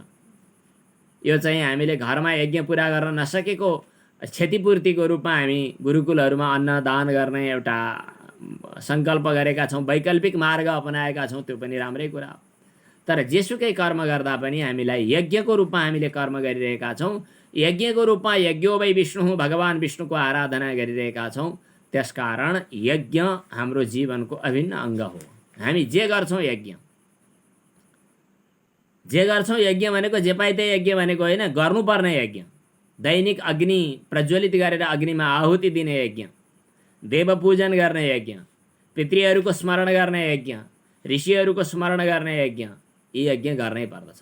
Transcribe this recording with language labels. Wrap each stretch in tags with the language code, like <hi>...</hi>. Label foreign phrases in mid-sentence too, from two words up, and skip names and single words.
<ne>यो चाहिँ हामीले घरमा यज्ञ पुरा गर्न नसकेको क्षतिपूर्तिको रूपमा हामी गुरुकुलहरूमा अन्नदान गर्ने एउटा सङ्कल्प गरेका छौँ, वैकल्पिक मार्ग अपनाएका छौँ, त्यो पनि राम्रै कुरा हो। तर जेसुकै कर्म गर्दा पनि हामीलाई यज्ञको रूपमा हामीले कर्म गरिरहेका छौँ। यज्ञको रूपमा</ne> <sa>यज्ञो वै विष्णु,</sa> <ne>भगवान् विष्णुको आराधना गरिरहेका छौँ। त्यसकारण यज्ञ हाम्रो जीवनको अभिन्न अङ्ग हो। हामी जे गर्छौँ यज्ञ, जे गर्छौँ यज्ञ भनेको जे पाइते यज्ञ भनेको होइन, गर्नुपर्ने यज्ञ। दैनिक अग्नि प्रज्वलित गरेर अग्निमा आहुति दिने यज्ञ, देवपूजन गर्ने यज्ञ, पितृहरूको स्मरण गर्ने यज्ञ, ऋषिहरूको स्मरण गर्ने यज्ञ, यी यज्ञ गर्नै पर्दछ।</ne>